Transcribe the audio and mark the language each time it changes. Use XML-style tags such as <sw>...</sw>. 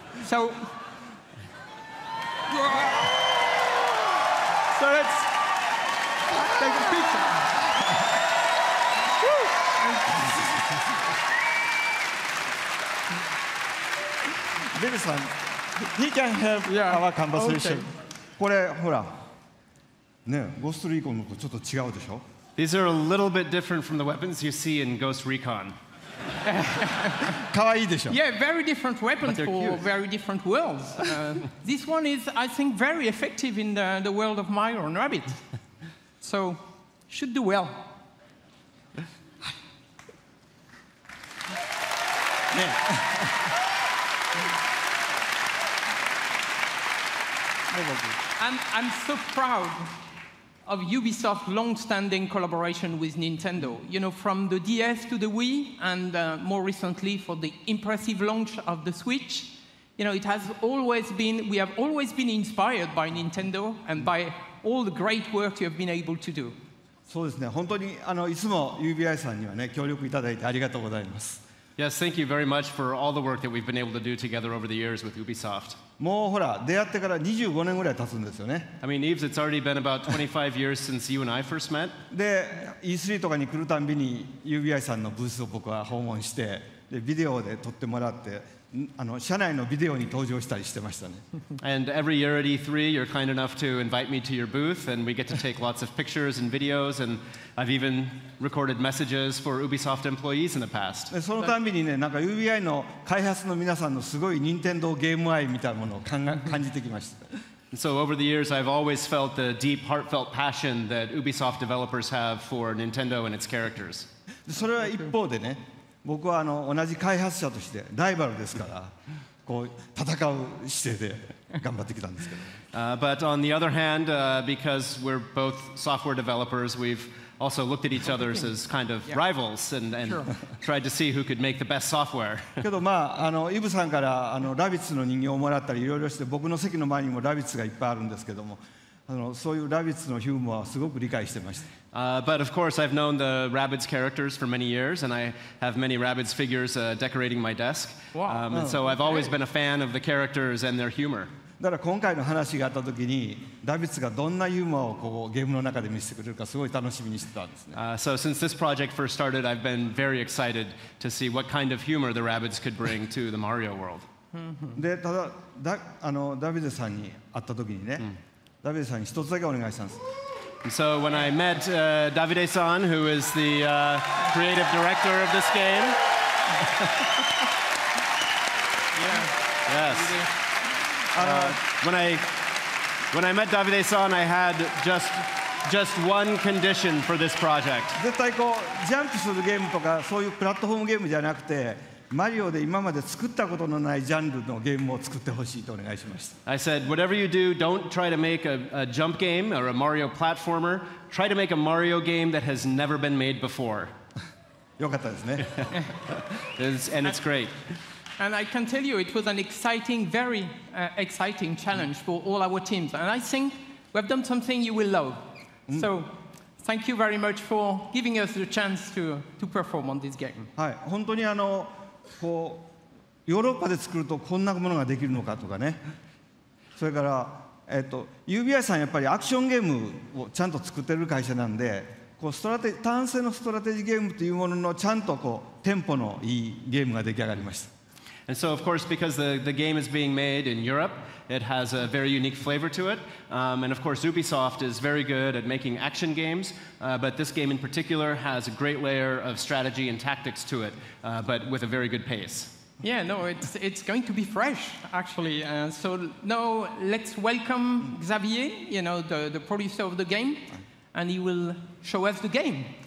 <en>So let's take a picture. Bill-san, he can help our conversation.</en> <ja>これほら、ね、ゴーストリーコンのとちょっと違うでしょ?</ja> <en>These are a little bit different from the weapons you see in Ghost Recon.</en> <ja>可愛いでしょ?</ja> <en>Yeah, very different weapons for very different worlds. This one is, I think, very effective in the world of Mario and Rabbids. So, should do well. I'm so proud of Ubisoft's long-standing collaboration with Nintendo. You know, from the DS to the Wii, and more recently for the impressive launch of the Switch. You know, it has always been, we have always been inspired by Nintendo and by all the great work you have been able to do.</en> <ja>そうですね、本当にいつも UBI さんにはね、協力いただいてありがとうございます。</ja> <en>Yes, thank you very much for all the work that we've been able to do together over the years with Ubisoft.</en> <ja>もうほら、出会ってから25年ぐらい経つんですよね。</ja> <en>I mean, Yves, it's already been about 25 years since you and I first met.</en> <ja>で、E3 とかに来るたんびに UBI さんのブースを僕は訪問して、でビデオで撮ってもらって、社内のビデオに登場したりしてましたね。</ja> <en>And every year at E3, you're kind enough to invite me to your booth, and we get to take lots of pictures and videos, and I've even recorded messages for Ubisoft employees in the past.</en> <ja>そのたんびにね、なんか UBI の開発の皆さんのすごい任天堂ゲーム愛みたいなものを感じてきました。</ja> <en>And so over the years, I've always felt the deep, heartfelt passion that Ubisoft developers have for Nintendo and its characters.</en> <ja>それは一方でね、僕は同じ開発者としてライバルですから、こう戦う姿勢で頑張ってきたんですけど。</ja> <en>But on the other hand, because we're both software developers, we've also looked at each other as kind of rivals and tried to see who could make the best software.</en> <ja>けどまあイブさんからラビッツの人形をもらったりいろいろして、僕の席の前にもラビッツがいっぱいあるんですけども、そういうラビッツのヒューモアはすごく理解してました。</ja> <en>But of course, I've known the Rabbids characters for many years, and I have many Rabbids figures decorating my desk. And so I've always been a fan of the characters and their humor.</en> <ja>だから今回の話があったときに、ラビッツがどんなユーモアをこうゲームの中で見せてくれるかすごい楽しみにしてたんですね。</ja> <en>So since this project first started, I've been very excited to see what kind of humor the Rabbids could bring to the Mario world.</en> <ja>で、ただダビデさんに会ったときにね、ダビデさんに一つだけお願いしたんです。</ja> <en>So when I met Davide-san, who is the creative director of this game, When I met Davide-san, I had just one condition for this project.</en> <ja>絶対こうジャンプするゲームとかそういうプラットフォームゲームじゃなくて、マリオで今まで作ったことのないジャンルのゲームを作ってほしいとお願いしました。</ja> <en>I said, whatever you do, don't try to make a jump game or a Mario platformer. Try to make a Mario game that has never been made before.</en> <ja>よかったですね。</ja> <en>And it's great. And I can tell you, it was an exciting, very exciting challenge for all our teams. And I think we've done something you will love. So, thank you very much for giving us the chance to perform on this game.</en> <ja>はい、本当にこうヨーロッパで作るとこんなものができるのかとかね。それから、UBI さんやっぱりアクションゲームをちゃんと作ってる会社なんで、こう単性のストラテジーゲームというもののちゃんとこうテンポのいいゲームが出来上がりました。</ja> <en>And so, of course, because the game is being made in Europe, it has a very unique flavor to it. And of course, Ubisoft is very good at making action games, but this game in particular has a great layer of strategy and tactics to it, but with a very good pace. Yeah, no, it's going to be fresh, actually. So now let's welcome Xavier, the producer of the game, and he will show us the game.</en>